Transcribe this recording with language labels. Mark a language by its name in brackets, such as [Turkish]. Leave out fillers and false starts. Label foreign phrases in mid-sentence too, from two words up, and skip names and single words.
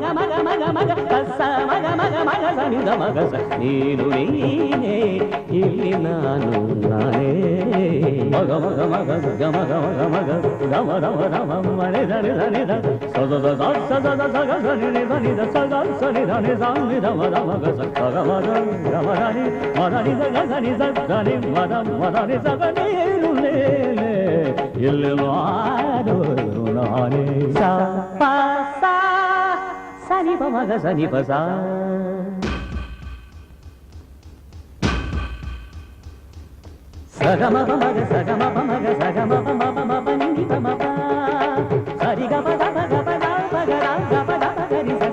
[Kannada] ಮಗ ಮಗ ಮಗ ಕಸ ಮಗ ಮಗ ಮಗ ಸ ನಿದ ಮಗ ಸ ನೀನು ನೀನೇ ಇಲ್ಲಿ ನಾನೇ ಮಗ ಮಗ ಮಗ ಗಮ ಗಮ ಗಮ ಗಮ ಗಮ ಗಮ ಮನೆ ಧನಿ ಧನಿ ಧ ಸದ ಸದ ಸಗ ಧನಿ ಧನಿ ಧ ಸಗ ಸನಿ ಧನಿ ಧನಿ ಧ ಮದ ಮಗ ಸ ಗಮ ಮದ ಗಮ ಧನಿ ಮದನಿ ಸಗ ಧನಿ ಸ ಧನಿ ಮದ ಮದನಿ ಸಗ ನೀನು ನೀನೇ ಇಲ್ಲಿ ನಾನೇ ಸ ಪ ಸ ಸನಿ ಪ ಮಗ ಸನಿ ಪ ಸ ಸಗಮ ಮಗ ಸಗಮ ಮಗ ಸಗಮ ಮ ನಿ ಪ ಮ ಪ ಸರಿ ಗ ಪ ದ ಪ ಗ ಪ ದ ಪ ಗ ರ ಗ ಪ ದ ಪ ಗ ರಿ ಸ